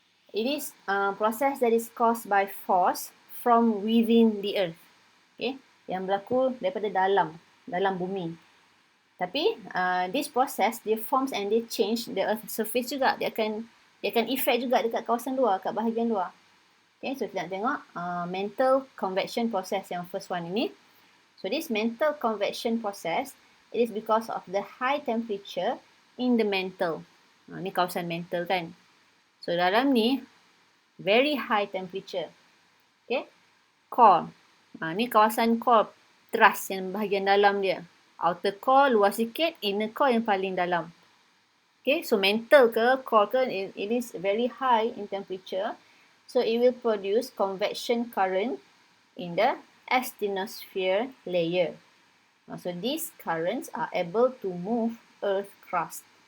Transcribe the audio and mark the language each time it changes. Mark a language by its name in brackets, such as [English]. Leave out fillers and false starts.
[English] It is a process that is caused by force from within the earth. [Malay] Okay, yang berlaku daripada dalam bumi. [English] Tapi this process, dia forms and they change the earth surface juga. [Malay] Dia akan effect juga dekat kawasan luar, kat bahagian luar. [English] Okay, so [Malay] kita nak tengok [English] mantle convection process yang first one ini. So this mantle convection process, it is because of the high temperature in the mantle. [Malay] Ni kawasan mantle kan. So dalam ni, [English] very high temperature. Okay, core. [Malay] Ni kawasan core, trust yang bahagian dalam dia. Outer core luas sikit, inner core yang paling dalam. [English] Okay, so mantle ke, core ke, it is very high in temperature. So it will produce convection current in the asthenosphere layer. So these currents are able to move earth crust.